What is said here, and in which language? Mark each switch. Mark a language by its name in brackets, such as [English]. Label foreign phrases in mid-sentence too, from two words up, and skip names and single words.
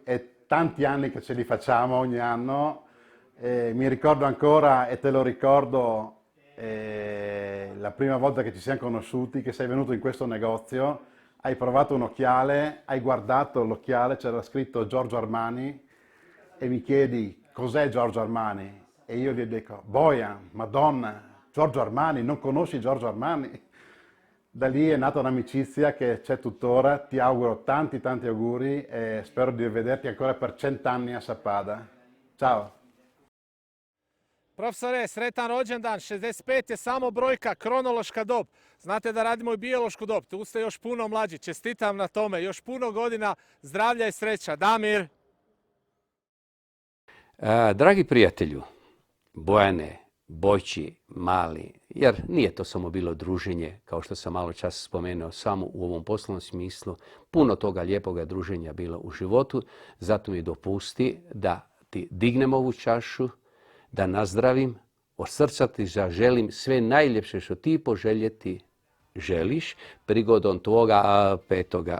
[Italian] È tanti anni che ce li facciamo ogni anno. Mi ricordo ancora, e te lo ricordo, la prima volta che ci siamo conosciuti, che sei venuto in questo negozio, hai provato un occhiale, hai guardato l'occhiale, c'era scritto Giorgio Armani e mi chiedi cos'è Giorgio Armani e io gli dico Bojan, Madonna, Giorgio Armani, non conosci Giorgio Armani? Da lì è nata un'amicizia che c'è tuttora, ti auguro tanti auguri e spero di vederti ancora per 100 anni a Sappada. Ciao! [Croatian] Profesore, sretan rođendan, 65 je samo brojka, kronološka dob. Znate da radimo i biološku dob, tu ste još puno mlađi, čestitam na tome, još puno godina zdravlja i sreća. Damir! Dragi prijatelju, Bojane, Bojči, Mali, jer nije to samo bilo druženje, kao što sam malo čas spomenuo, samo u ovom poslovnom smislu, puno toga lijepoga druženja bilo u životu, zato mi dopusti da ti dignem ovu čašu, da nazdravim, od srca ti zaželim sve najljepše što ti poželjeti želiš prigodom tvoga 5.